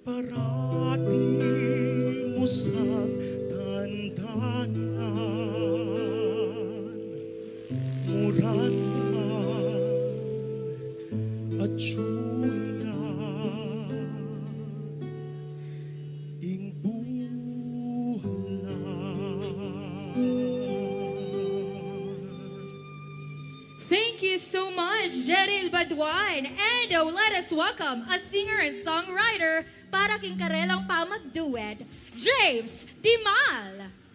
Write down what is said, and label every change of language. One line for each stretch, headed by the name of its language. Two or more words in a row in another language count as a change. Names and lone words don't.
Pampanga: Parati mo sa dandanan, muran man at suya, ing buhalan.
English: Thank you so much, Cheryl Bantuan. And let us welcome a singer and songwriter
Pampanga: para king karelang pa mag-duet,
English: James Dimal.